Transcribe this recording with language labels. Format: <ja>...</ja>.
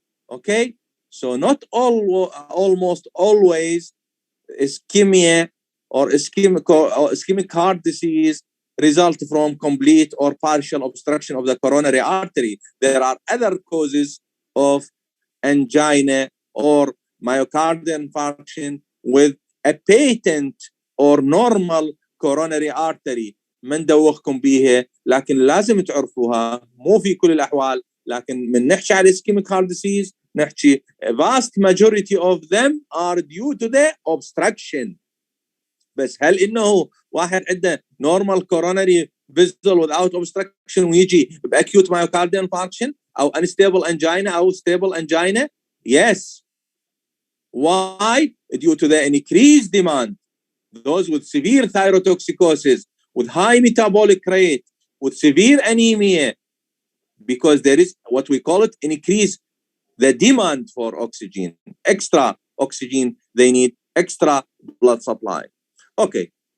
<en>Okay, so not almost always ischemia or ischemic heart disease result from complete or partial obstruction of the coronary artery. There are other causes of angina or myocardial infarction with a patent or normal coronary artery.</en> <ar>ما ندوخكم بيها، لكن لازم تعرفوها، مو في كل الأحوال، لكن من نحكي على ischemic heart disease نحكي</ar> <en>vast majority of them are due to the obstruction.</en> <ar>بس هل إنه واحد عنده</ar> <en>normal coronary vessel without obstruction</en> <ar>ويجي</ar> <en>acute myocardial infarction أو unstable angina أو stable angina? Yes. Why? Due to the increased demand. Those with severe thyrotoxicosis, with high metabolic rate, with severe anemia, because there is what we call it increase the demand for oxygen, extra oxygen, they need extra blood supply. Okay.</en>